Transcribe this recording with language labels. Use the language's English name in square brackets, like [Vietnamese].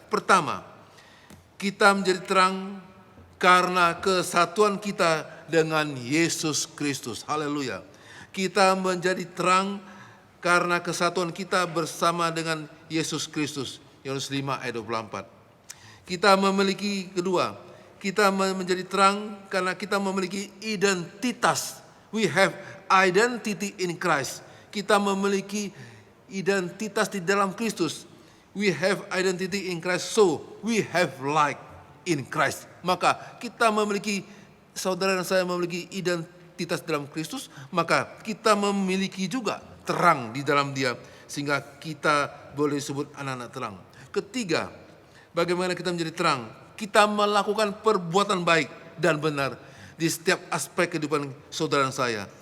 [Indonesian] Pertama, kita menjadi terang karena kesatuan kita dengan Yesus Kristus. Haleluya. Kita menjadi terang karena kesatuan kita bersama dengan Yesus Kristus. Yohanes 5 ayat 24. Kita memiliki kedua, kita menjadi terang karena kita memiliki identitas. [English] We have identity in Christ. [Indonesian] Kita memiliki identitas di dalam Kristus. [English] We have identity in Christ, so we have light in Christ. [Indonesian] Maka kita memiliki, saudara dan saya memiliki identitas dalam Kristus, maka kita memiliki juga terang di dalam dia, sehingga kita boleh disebut anak-anak terang. Ketiga, bagaimana kita menjadi terang? Kita melakukan perbuatan baik dan benar di setiap aspek kehidupan saudara dan saya.